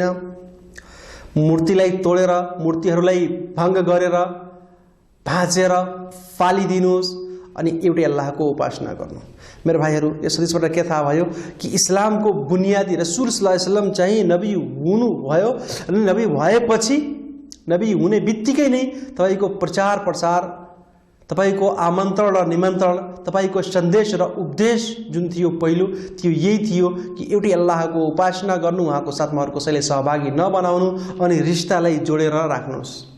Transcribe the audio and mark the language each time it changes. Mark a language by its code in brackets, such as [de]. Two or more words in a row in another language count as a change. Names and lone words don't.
[ne] मूर्तिलाई तोडेर, मूर्तिहरूलाई भङ्ग गरेर, भाँचेर फालिदिनुहोस् अनि एउटै अल्लाहको उपासना गर्नु। मेरो भाइहरू, यस हदिसबाट के थाहा भयो कि इस्लामको बुनियादी रसूल [ar] صلى الله عليه وسلم [ne] चाहिँ नबी हुनुभयो, अनि नबी भएपछि, नबी हुने बित्तिकै नै तपाईँको प्रचार प्रसार, तपाईको आमन्त्रण र निमन्त्रण, तपाईको सन्देश र उपदेश जुन थियो पहिलो, त्यो यही थियो कि एउटै अल्लाहको उपासना गर्नु, उहाँको साथमा अरू कसैले सहभागी नबनाउनु, अनि रिश्तालाई जोडेर राख्नुहोस्।